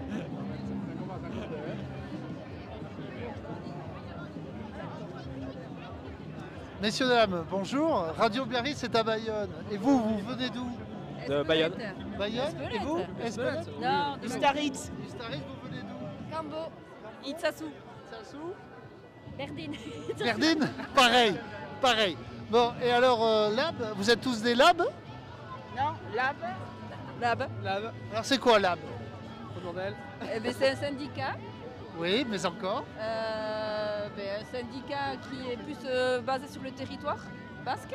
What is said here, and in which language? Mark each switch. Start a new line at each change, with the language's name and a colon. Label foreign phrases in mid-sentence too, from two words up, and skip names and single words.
French: Messieurs, dames, bonjour. Radio Biarritz, c'est à Bayonne. Et vous, vous venez d'où? De Bayonne. Bayonne? Et vous? Espelette? Non, du Staritz. Du Staritz, vous venez d'où? Cambo. Itsasu. Itsasu? Berdine. Berdine? Pareil, pareil. Bon, et alors, Lab, vous êtes tous des Lab? Non, Lab. Lab. Alors, c'est quoi Lab? Eh ben, c'est un syndicat. Oui, mais encore? Un syndicat qui est plus basé sur le territoire basque.